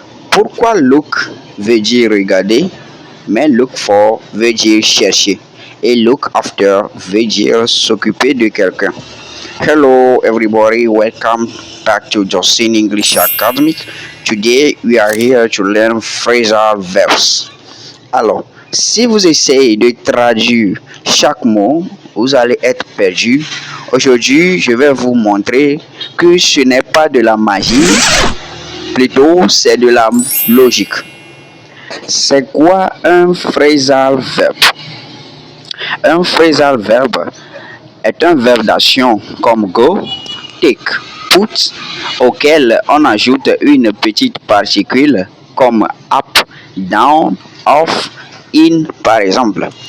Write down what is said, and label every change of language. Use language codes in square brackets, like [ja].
[fr] Pourquoi look veut dire regarder, mais look for veut dire chercher et look after veut dire s'occuper de quelqu'un. [en] Hello everybody, welcome back to Justin English Academy. Today we are here to learn phrasal verbs. [fr] Alors, si vous essayez de traduire chaque mot, vous allez être perdu. Aujourd'hui, je vais vous montrer que ce n'est pas de la magie, plutôt c'est de la logique. C'est quoi un phrasal verb? Un phrasal verb est un verbe d'action comme go, take, put, auquel on ajoute une petite particule comme up, down, off, in par exemple.